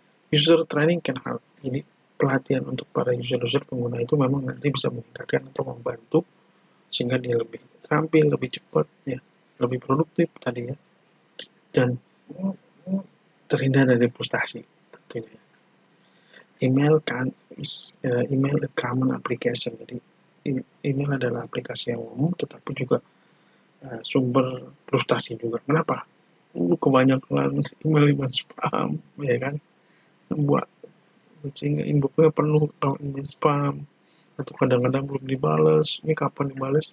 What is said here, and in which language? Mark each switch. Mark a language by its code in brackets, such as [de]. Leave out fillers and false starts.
[en] User training can help. [id] Ini pelatihan untuk para user pengguna itu memang nanti bisa meningkatkan atau membantu sehingga dia lebih terampil, lebih cepat, ya, lebih produktif tadi ya, dan terhindar dari frustasi tentunya. [en] Email a common application. [id] Jadi email adalah aplikasi yang umum, tetapi juga sumber frustasi juga. Kenapa? Kebanyakan email spam, ya kan? Buat sehingga inboxnya penuh email spam, atau kadang-kadang belum dibalas. Ini kapan dibalas?